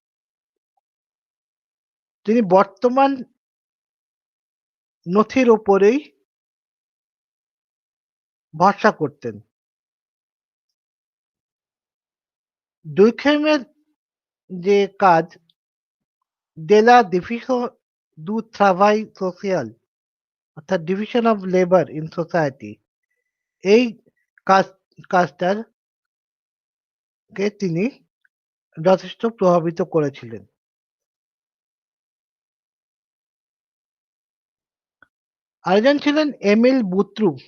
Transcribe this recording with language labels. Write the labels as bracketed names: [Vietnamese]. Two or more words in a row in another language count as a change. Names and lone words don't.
[Bangla] তিনি বর্তমান নথির উপরেই ভরসা করতেন। দুর্খেমের যে কাজ [French] de la division du travail social [Bangla] অর্থাৎ [English] division of labour in society [Bangla] এই কাজ কাজটার কে তিনি যথেষ্ট প্রভাবিত করেছিলেন। আরেকজন ছিলেন এমিল বুত্রু।